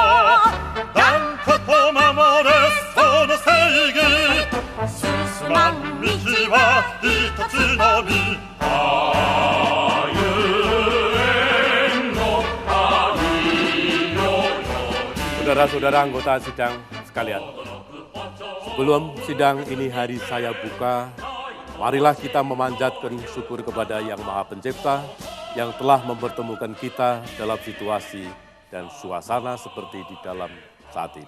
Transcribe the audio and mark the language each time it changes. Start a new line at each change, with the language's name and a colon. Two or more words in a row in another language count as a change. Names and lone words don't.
Japanese: 断固と守れその正義進まん道は一つのみ
Indonesian: Saudara-saudara anggota sidang sekalian, sebelum sidang ini hari saya buka, marilah kita memanjatkan syukur kepada Yang Maha Pencipta yang telah mempertemukan kita dalam situasi dan suasana seperti di dalam saat ini.